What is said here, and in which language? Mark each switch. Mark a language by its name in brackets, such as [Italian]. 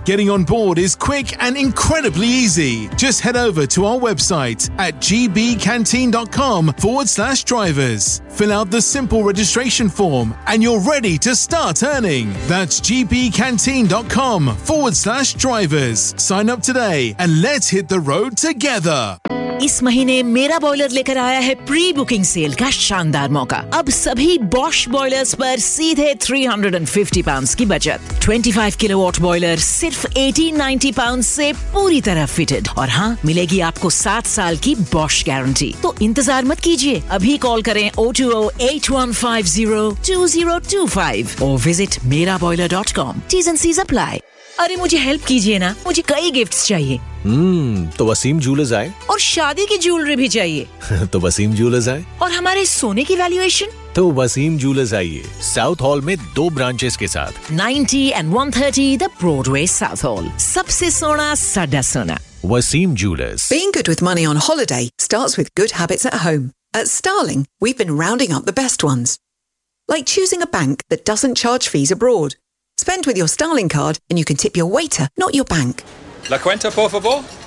[English] Getting on board is quick and incredibly easy. Just head over to our website at gbcanteen.com/drivers. Fill out the simple registration form and you're ready to start earning. That's gbcanteen.com/drivers. Sign up today and let's hit the road together. [Hindi] इस महीने मेरा boiler लेकर आया है pre booking cell का शानदार मौका. अब सभी बॉश बॉयलर्स पर सीधे £350 की बचत. 25 किलोवाट बॉयलर सिर्फ £1,890 से पूरी तरह फिटेड. और हाँ, मिलेगी आपको 7 साल की बॉश गारंटी. तो इंतजार मत कीजिए, अभी कॉल करें 0208 150 2025 और visit meraboiler.com. [English] T's and C's apply. [Hindi] अरे मुझे हेल्प कीजिए ना, मुझे कई गिफ्ट्स चाहिए. तो वसीम ज्वेलर्स आए. और शादी की ज्वेलरी भी चाहिए. तो वसीम ज्वेलर्स आए. और हमारे सोने की वैल्यूएशन. तो वसीम ज्वेलर्स आइए, साउथ हॉल में 2 ब्रांचेस के साथ, [English] 90 and 130 the Broadway Southall. [Hindi] सबसे सोना सदा सोना Wasim jewellers. [English] Being good with money on holiday starts with good habits at home. At Starling, we've been rounding up the best ones. Like choosing a bank that doesn't charge fees abroad. Spend with your Starling card and you can tip your waiter, not your bank. [Spanish] La cuenta, por favor.